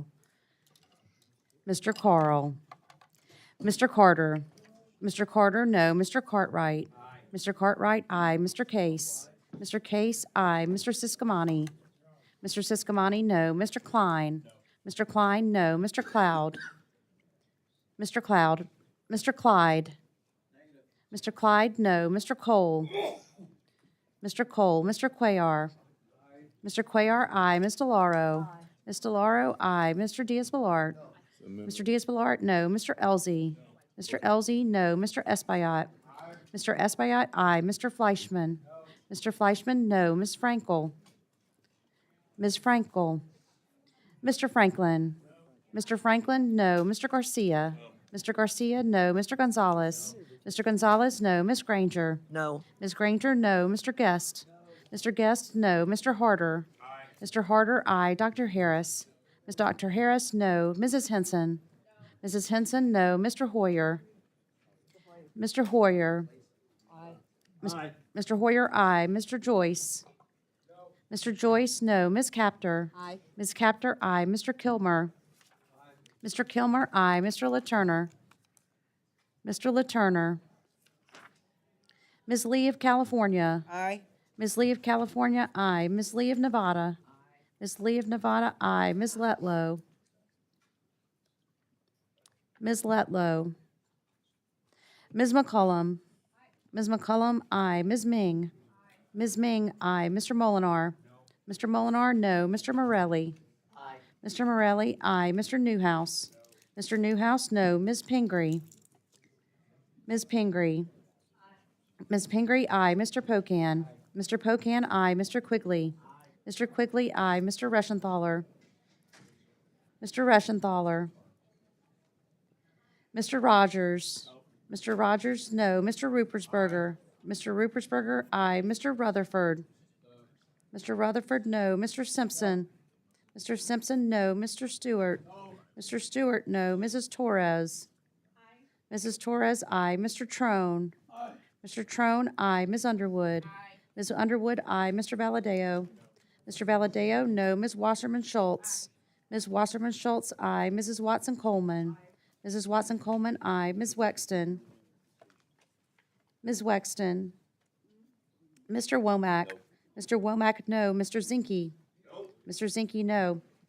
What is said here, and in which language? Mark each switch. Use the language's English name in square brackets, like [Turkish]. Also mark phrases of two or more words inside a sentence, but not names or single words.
[English] Mr. Carl. Mr. Carter. Mr. Carter, no. Mr. Cartwright. Mr. Cartwright, aye. Mr. Case. Mr. Case, aye. Mr. Siscomani. Mr. Siscomani, no. Mr. Klein. Mr. Klein, no. Mr. Cloud. Mr. Cloud. Mr. Clyde. Mr. Clyde, no. Mr. Cole. Mr. Cole. Mr. Cuellar. Mr. Cuellar, aye. Ms. DeLauro. Ms. DeLauro, aye. Mr. Diaz-Balart. Mr. Diaz-Balart, no. Mr. Elzey. Mr. Elzey, no. Mr. Espaillat. Mr. Espaillat, aye. Mr. Fleischman. Mr. Fleischman, no. Ms. Frankel. Ms. Frankel. Mr. Franklin. Mr. Franklin, no. Mr. Garcia. Mr. Garcia, no. Mr. Gonzalez. Mr. Gonzalez, no. Ms. Granger. No. Ms. Granger, no. Mr. Guest. Mr. Guest, no. Mr. Harder. Mr. Harder, aye. Dr. Harris. Ms. Dr. Harris, no. Mrs. Henson. Mrs. Henson, no. Mr. Hoyer. Mr. Hoyer. Mr. Hoyer, aye. Mr. Joyce. Mr. Joyce, no. Ms. Capter. Aye. Ms. Capter, aye. Mr. Kilmer. Mr. Kilmer, aye. Mr. LaTurner. Mr. LaTurner. Ms. Lee of California. Aye. Ms. Lee of California, aye. Ms. Lee of Nevada. Ms. Lee of Nevada, aye. Ms. Letlow. Ms. Letlow. Ms. McCollum. Ms. McCollum, aye. Ms. Ming. Ms. Ming, aye. Mr. Molinar. Mr. Molinar, no. Mr. Morelli. Mr. Morelli, aye. Mr. Newhouse. Mr. Newhouse, no. Ms. Pingree. Ms. Pingree. Ms. Pingree, aye. Mr. Pocan. Mr. Pocan, aye. Mr. Quigley. Mr. Quigley, aye. Mr. Reschenthaler. Mr. Reschenthaler. Mr. Rogers. Mr. Rogers, no. Mr. Rupersberger. Mr. Rupersberger, aye. Mr. Rutherford. Mr. Rutherford, no. Mr. Simpson. Mr. Simpson, no. Mr. Stewart. Mr. Stewart, no. Mrs. Torres. Mrs. Torres, aye. Mr. Trone. Mr. Trone, aye. Ms. Underwood. Ms. Underwood, aye. Mr. Valadeo. Mr. Valadeo, no. Ms. Wasserman Schultz. Ms. Wasserman Schultz, aye. Mrs. Watson Coleman. Mrs. Watson Coleman, aye. Ms. Wexton. Ms. Wexton. Mr. Womack. Mr. Womack, no. Mr. Zinke. Mr. Zinke, no.